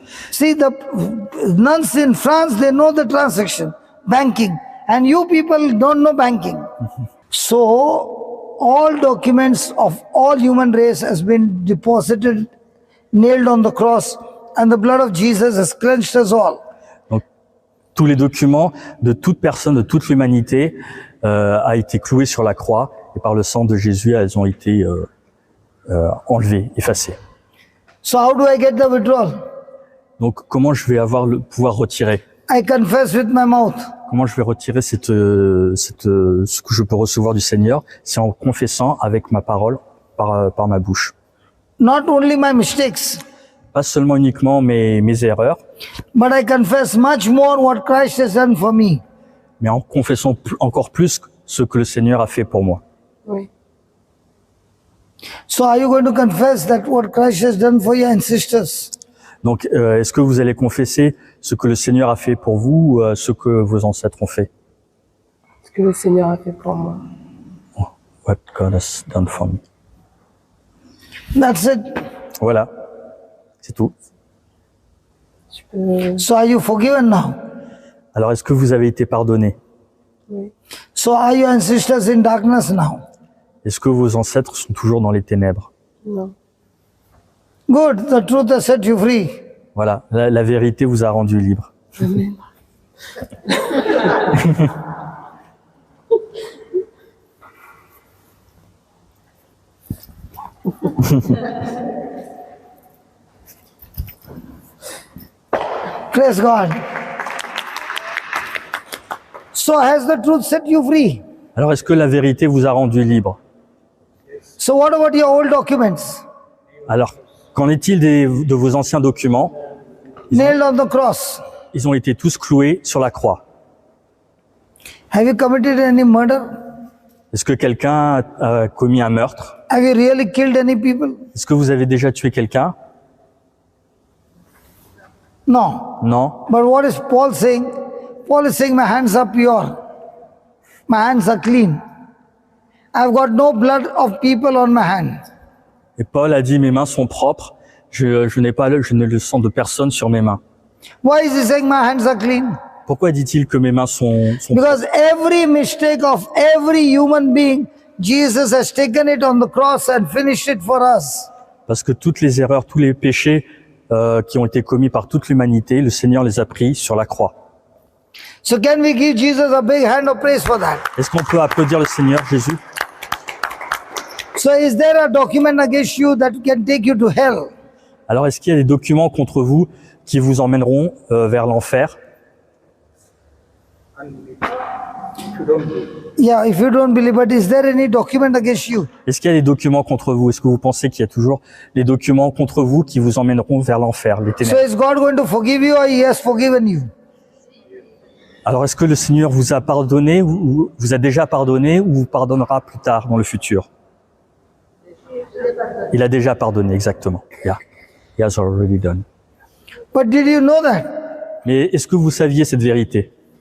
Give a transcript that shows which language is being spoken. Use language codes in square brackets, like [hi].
[en] See, the nuns in France, they know the transaction, banking. And you people don't know banking. So, all documents of all human race has been deposited, nailed on the cross, and the blood of Jesus has cleansed us all. [fr] Donc, tous les documents de toute personne, de toute l'humanité, a été cloué sur la croix et par le sang de Jésus, elles ont été enlevées, effacées. [en] So, how do I get the withdrawal? [fr] Donc, comment je vais pouvoir retirer? [en] I confess with my mouth. [fr] Comment je vais retirer ce que je peux recevoir du Seigneur? C'est en confessant avec ma parole, par ma bouche. [en] Not only my mistakes, [fr] Pas seulement uniquement mes erreurs, [en] but I confess much more what Christ has done for me. [fr] mais en confessant encore plus ce que le Seigneur a fait pour moi. Oui. [en] So, are you going to confess that what Christ has done for your ancestors? [fr] Donc, est-ce que vous allez confesser ce que le Seigneur a fait pour vous ou ce que vos ancêtres ont fait? Ce que le Seigneur a fait pour moi. [en] What God has done for me. That's it. [fr] Voilà, c'est tout. Tu peux... [en] So, are you forgiven now? [fr] Alors, est-ce que vous avez été pardonné? Oui. [en] So, are your ancestors in darkness now? [fr] Est-ce que vos ancêtres sont toujours dans les ténèbres? Non. [en] Good, the truth has set you free. [fr] Voilà, la vérité vous a rendu libre. [en] Amen. Praise God. So has the truth set you free? [fr] Alors, est-ce que la vérité vous a rendu libre? [en] So what about your old documents? [fr] Alors, qu'en est-il de vos anciens documents? [en] Nailed on the cross. [fr] Ils ont été tous cloués sur la croix. [en] Have you committed any murder? [fr] Est-ce que quelqu'un a commis un meurtre? [en] Have you really killed any people? [fr] Est-ce que vous avez déjà tué quelqu'un? [en] No. [fr] Non. [en] But what is Paul saying? Paul is saying, my hands are pure. My hands are clean. I've got no blood of people on my hand. [fr] Et Paul a dit, mes mains sont propres. Je ne le sang de personne sur mes mains. [en] Why is he saying my hands are clean? [fr] Pourquoi dit-il que mes mains sont propres? [en] Because every mistake of every human being, Jesus has taken it on the cross and finished it for us. [fr] Parce que toutes les erreurs, tous les péchés qui ont été commis par toute l'humanité, le Seigneur les a pris sur la croix. [en] So can we give Jesus a big hand of praise for that? [fr] Est-ce qu'on peut applaudir le Seigneur Jésus? [en] So is there a document against you that can take you to hell? [fr] Alors, est-ce qu'il y a des documents contre vous qui vous emmèneront vers l'enfer? [en] Yeah, if you don't believe, but is there any document against you? [fr] Est-ce qu'il y a des documents contre vous? Est-ce que vous pensez qu'il y a toujours des documents contre vous qui vous emmèneront vers l'enfer, les [en] So [fr] ténèbres? [en] is God going to forgive you or he has forgiven you? [fr] Alors, est-ce que le Seigneur vous a pardonné ou vous a déjà pardonné ou vous pardonnera plus tard dans le futur? Il a déjà pardonné, exactement. [en] Yeah. He has already done. But did you know that? [fr] Mais est-ce que vous saviez cette vérité?